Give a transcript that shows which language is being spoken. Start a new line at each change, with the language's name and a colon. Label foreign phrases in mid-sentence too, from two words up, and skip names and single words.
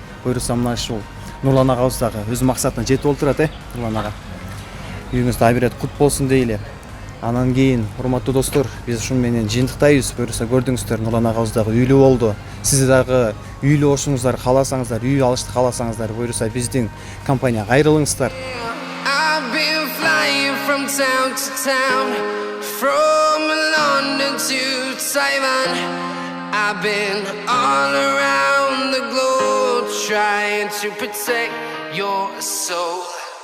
Kyrgyz: Буюрса мына ушул Нурлан агабыз дагы өз максатына жетип олтурат, Нурлан ага. Үйүңүз дагы бир рет кут болсун дейли. Анан кийин, урматтуу достор, биз ушун менен жыйынтыктайбыз. Буюрса көрдүңүздөр, Нурлан агабыз дагы үйлүү болду. Сиз дагы үйлүү болушуңуздар кааласаңыздар, үй алышты кааласаңыздар, буюрса биздин компанияга кайрылыңыздар.
English: I've been flying from town to town, from London to Taiwan. I've been all around the globe trying to protect your soul.